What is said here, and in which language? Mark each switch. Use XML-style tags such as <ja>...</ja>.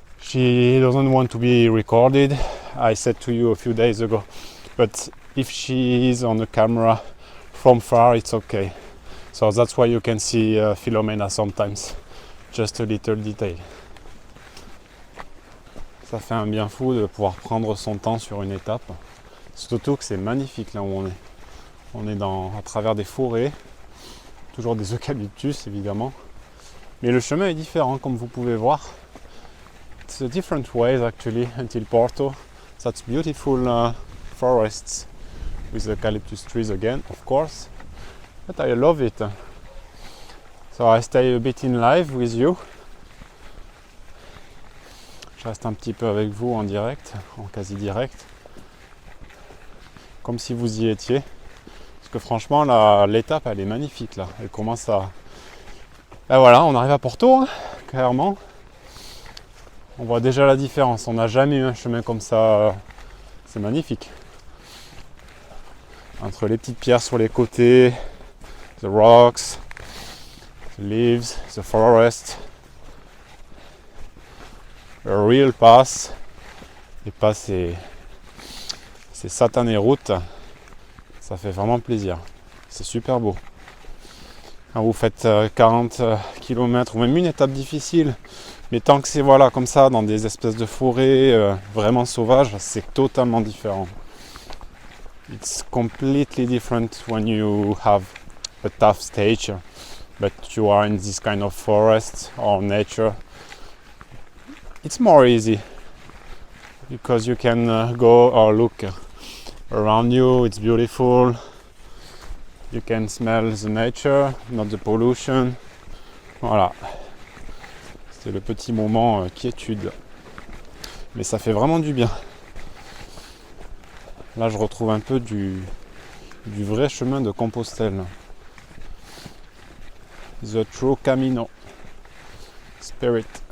<en>She doesn't want to be recorded, I said to you a few days ago, but if she is on the camera from far, it's okay. So that's why you can see Philomena sometimes, just a little detail.</en> <fr>Ça fait un bien fou de pouvoir prendre son temps sur une étape, surtout que c'est magnifique là où on est. On est à travers des forêts, toujours des eucalyptus évidemment, mais le chemin est différent comme vous pouvez voir.</fr> <en>It's a different ways actually until Porto. Such beautiful forests with eucalyptus trees again, of course, but I love it. So I stay a bit in live with you.</en> <fr>Je reste un petit peu avec vous en direct, en quasi direct, comme si vous y étiez. Parce que franchement, l'étape, elle est magnifique là. Elle commence à... Ben voilà, on arrive à Porto, hein, clairement. On voit déjà la différence. On n'a jamais eu un chemin comme ça. C'est magnifique. Entre les petites pierres sur les côtés,</fr> <en>the rocks, the leaves, the forest, a real pass.</en> <fr>Et pas ces satanées routes. Ça fait vraiment plaisir. C'est super beau. Quand vous faites 40 km ou même une étape difficile, mais tant que c'est voilà, comme ça, dans des espèces de forêts vraiment sauvages, c'est totalement différent.</fr> <en>It's completely different when you have a tough stage, but you are in this kind of forest or nature. It's more easy because you can go or look around you, it's beautiful. You can smell the nature, not the pollution.</en> <fr>Voilà. C'est le petit moment quiétude. Mais ça fait vraiment du bien. Là, je retrouve un peu du vrai chemin de Compostelle.</fr> <en>The true Camino. Spirit.</en>